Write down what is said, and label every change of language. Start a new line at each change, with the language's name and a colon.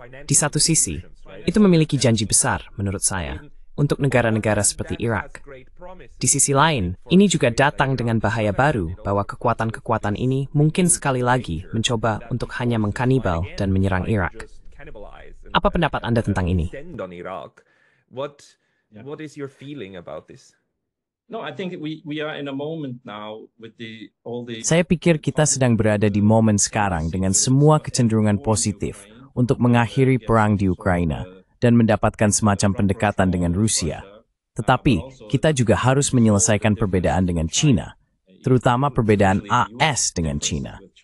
Indonesian: Di satu sisi, itu memiliki janji besar, menurut saya, untuk negara-negara seperti Irak. Di sisi lain, ini juga datang dengan bahaya baru bahwa kekuatan-kekuatan ini mungkin sekali lagi mencoba untuk hanya mengkanibal dan menyerang Irak. Apa pendapat Anda tentang ini?
English: What is your feeling about this? No, I think we are in a moment now with all the.
Indonesian: Saya pikir kita sedang berada di momen sekarang dengan semua kecenderungan positif untuk mengakhiri perang di Ukraina dan mendapatkan semacam pendekatan dengan Rusia. Tetapi, kita juga harus menyelesaikan perbedaan dengan China, terutama perbedaan AS dengan China.